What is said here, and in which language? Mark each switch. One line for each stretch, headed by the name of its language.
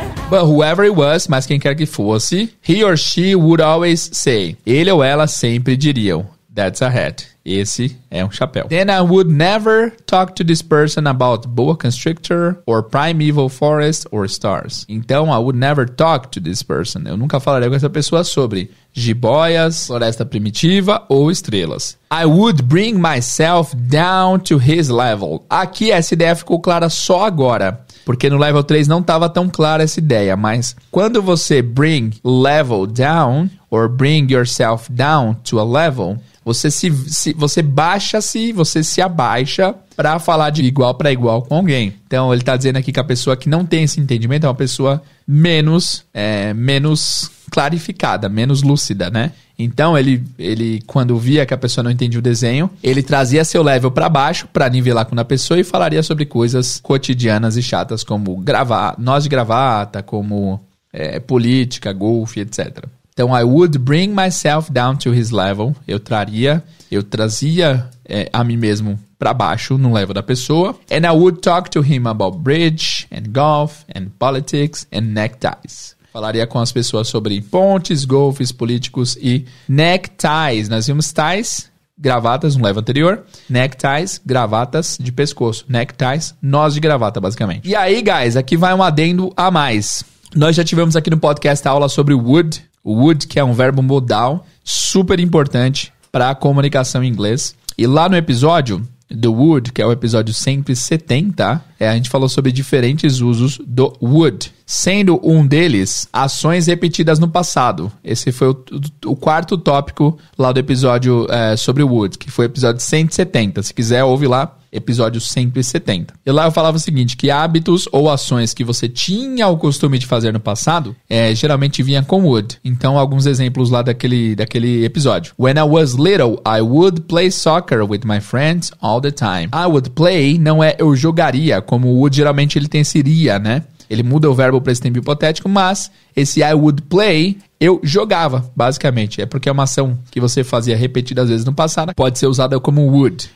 English: But whoever it was,
Portuguese: mas quem quer que fosse,
English: he or she would always say.
Portuguese: Ele ou ela sempre diriam,
English: that's a hat.
Portuguese: Esse é um chapéu.
English: Then I would never talk to this person about boa constrictor or primeval forest or stars. Então, I would never talk to this person.
Portuguese: Eu nunca falaria com essa pessoa sobre jiboias, floresta primitiva ou estrelas.
English: I would bring myself down to his level.
Portuguese: Aqui essa ideia ficou clara só agora. Porque no level 3 não estava tão clara essa ideia, mas quando você
English: bring level down, or bring yourself down to a level,
Portuguese: você baixa-se, você se abaixa para falar de igual para igual com alguém. Então ele está dizendo aqui que a pessoa que não tem esse entendimento é uma pessoa menos clarificada, menos lúcida, né? Então ele quando via que a pessoa não entendia o desenho, ele trazia seu level para baixo para nivelar com a pessoa e falaria sobre coisas cotidianas e chatas como nós de gravata, como política, golfe, etc.
English: Então, I would bring myself down to his level.
Portuguese: Eu trazia a mim mesmo para baixo no level da pessoa.
English: And I would talk to him about bridge and golf and politics and neckties.
Portuguese: Falaria com as pessoas sobre pontes, golfes, políticos e neckties. Nós vimos ties, gravatas no level anterior. Neckties, gravatas de pescoço. Neckties, nós de gravata, basicamente. E aí, guys, aqui vai um adendo a mais. Nós já tivemos aqui no podcast a aula sobre would. O would, que é um verbo modal super importante para a comunicação em inglês. E lá no episódio do would, que é o episódio 170, a gente falou sobre diferentes usos do would. Sendo um deles, ações repetidas no passado. Esse foi o quarto tópico lá do episódio sobre o would, que foi o episódio 170. Se quiser, ouve lá. Episódio 170. E lá eu falava o seguinte, que hábitos ou ações que você tinha o costume de fazer no passado, geralmente vinha com would. Então, alguns exemplos lá daquele episódio.
English: When I was little, I would play soccer with my friends all the time. I would play
Portuguese: não é eu jogaria, como o would geralmente ele tem esse iria, né? Ele muda o verbo para esse tempo hipotético, mas esse
English: I would play,
Portuguese: eu jogava, basicamente. É porque é uma ação que você fazia repetidas vezes no passado, pode ser usada como would.